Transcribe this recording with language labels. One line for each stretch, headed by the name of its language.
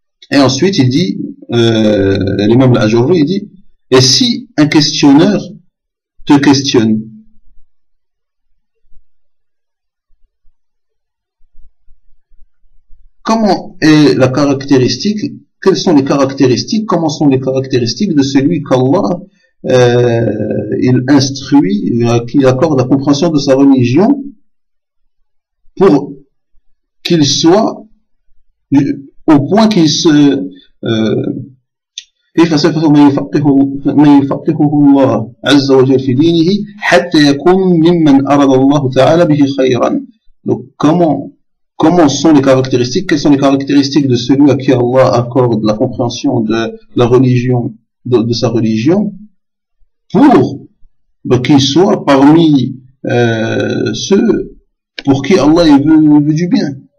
French: Et ensuite il dit, l'imam al-Ajurri, il dit, et si un questionneur te questionne, comment est la caractéristique, quelles sont les caractéristiques, comment sont les caractéristiques de celui qu'Allah il instruit, qui accorde la compréhension de sa religion pour qu'il soit au point qu'il se
Arabic: كيف سيفه من يفقهه الله عز وجل في دينه حتى يكون ممن أراد الله تعالى به خيرا.
French: Donc comment sont les caractéristiques, quelles sont les caractéristiques de celui à qui Allah accorde la compréhension de la religion, de sa religion, pour qu'il soit parmi ceux pour qui Allah veut du bien.